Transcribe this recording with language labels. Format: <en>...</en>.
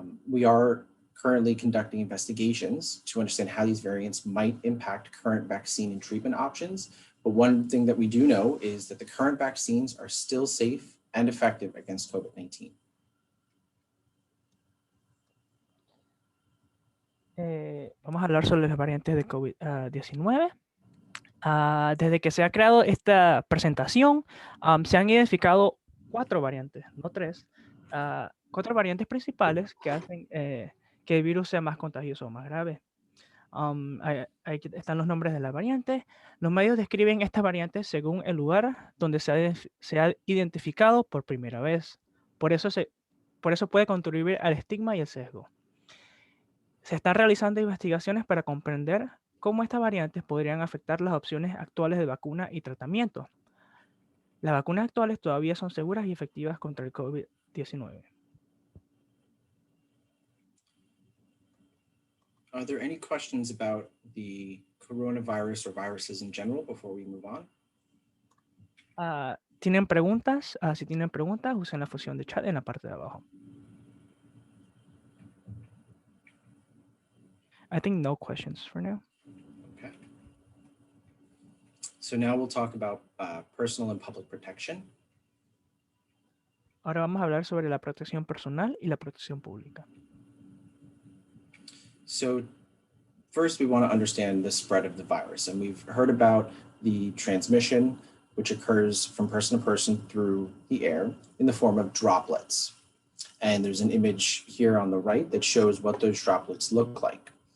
<en>We are currently conducting investigations to understand how these variants might impact current vaccine and treatment options. But one thing that we do know is that the current vaccines are still safe and effective against COVID-19.</en> <es>Vamos a hablar sobre las variantes de COVID-19. Desde que se ha creado esta presentación, se han identificado 4 variantes, no 3, 4 variantes principales que hacen que el virus sea más contagioso o más grave. Ahí están los nombres de las variantes. Los medios describen estas variantes según el lugar donde se ha identificado por primera vez. Por eso puede contribuir al estigma y el sesgo. Se están realizando investigaciones para comprender cómo estas variantes podrían afectar las opciones actuales de vacuna y tratamiento. Las vacunas actuales todavía son seguras y efectivas contra el COVID-19.</es> <en>Are there any questions about the coronavirus or viruses in general before we move on?</en> <es>¿Tienen preguntas? Si tienen preguntas, usen la función de chat en la parte de abajo.</es> <en>I think no questions for now. Okay. So now we'll talk about personal and public protection.</en> <es>Ahora vamos a hablar sobre la protección personal y la protección pública.</es> <en>So first, we want to understand the spread of the virus. And we've heard about the transmission, which occurs from person to person through the air in the form of droplets. And there's an image here on the right that shows what those droplets look like.</en>